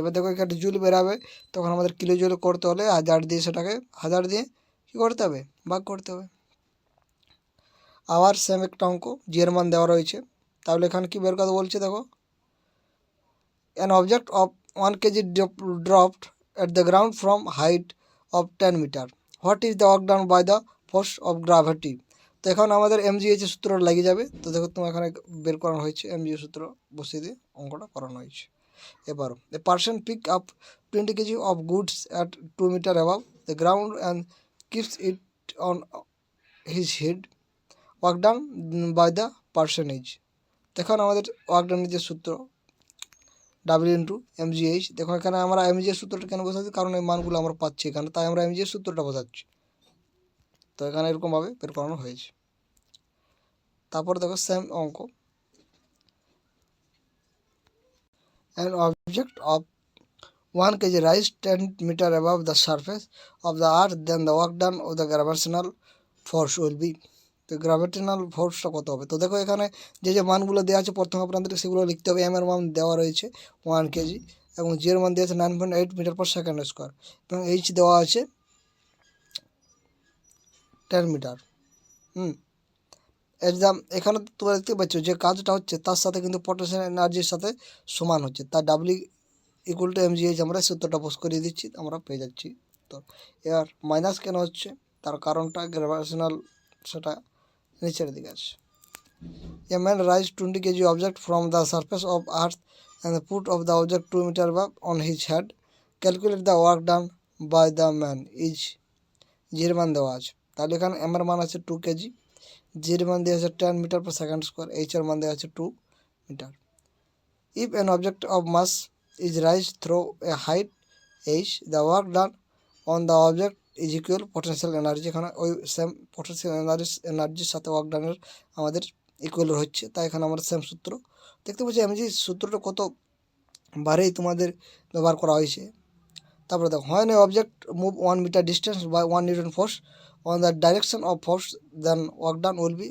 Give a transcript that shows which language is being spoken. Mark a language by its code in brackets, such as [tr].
[bn] এবার দেখো এখানে জুল বেরাবে, তখন আমাদের কিলো জুল করতে হলে 1000 দিয়ে সেটাকে 1000 দিয়ে কী করতে হবে, ভাগ করতে হবে। আবার সেম একটা অঙ্ক, জি এর মান দেওয়া রয়েছে। তাহলে এখানে কী বের কথা বলছে দেখো, [en] an object of 1 kg dropped at the ground from height of 10 meter. What is the work done by the force of gravity? [bn] তো এখন আমাদের এমজিএইচ সূত্র লেগে যাবে। তো দেখো তোমার এখানে বের করানো হয়েছে, এমজিএইচ সূত্র বসিয়ে দিয়ে অঙ্কটা করানো হয়েছে। এবারও [en] A person pick up 20 kg of goods at 2 meter above the ground and keeps it on his head. Work done by the person is. [bn] দেখুন আমাদের ওয়ার্ক ডানের যে সূত্র ডাব্লিউ ইন্টু এমজিএইচ, দেখো এখানে আমরা এমজিএইচ সূত্রটা কেন বসাচ্ছি, কারণ এই মানগুলো আমরা পাচ্ছি এখানে, তাই আমরা এমজিএইচ সূত্রটা বসাচ্ছি। তো এখানে এরকমভাবে বের করানো হয়েছে। তারপর দেখো সেম অঙ্ক, [en] an object of 1 kg rise 10 meter above the surface of the earth, then the work done of the gravitational force will be. [bn] তো গ্র্যাভিটেশনাল ফোর্সটা কত হবে? তো দেখো এখানে যে যে মানগুলো দেওয়া আছে প্রথম আপনাদের সেগুলো লিখতে হবে। এম এর মান দেওয়া রয়েছে 1 কেজি এবং জি এর মান দেওয়া আছে 9.8 মিটার পার সেকেন্ড স্কোয়ার এবং এইচ দেওয়া আছে 10 মিটার। এক্সাম এখানে তোমরা দেখতে পাচ্ছ যে কাজটা হচ্ছে তার সাথে কিন্তু পটেনশিয়াল এনার্জির সাথে সমান হচ্ছে, তার ডাব্লিউ ইকুয়াল টু এমজিএইচ আমরা সূত্রটা পোস্ট করিয়ে দিচ্ছি, আমরা পেয়ে যাচ্ছি। তো এবার মাইনাস কেন হচ্ছে, তার কারণটা গ্র্যাভিটেশনাল সেটা নিচের দিকে আছে। [en] A man raised 20 kg object from the surface of earth and put of the object 2 meter above on his head. Calculate the work done by the man is. [bn] জির মান দেওয়া আছে, তাহলে এখানে এম এর মান আছে 2 কেজি, জির মান দেওয়া আছে 10 metre per second square, H এর মান দেওয়া আছে 2 metre. [en] If an object of mass is raised through a height h, the work done on the object is equal potential energy। [bn] এখানে ওই সেম potential এনার্জির সাথে ওয়ার্ক ডানের আমাদের ইকুয়াল হচ্ছে, তাই এখানে আমরা সেম সূত্র দেখতে পাচ্ছি। আমি যে সূত্রটা কত বারেই তোমাদের ব্যবহার করা হয়েছে। তারপরে দেখো, [en] when an object move 1 meter distance by 1 Newton force on the direction of force, then work done will be।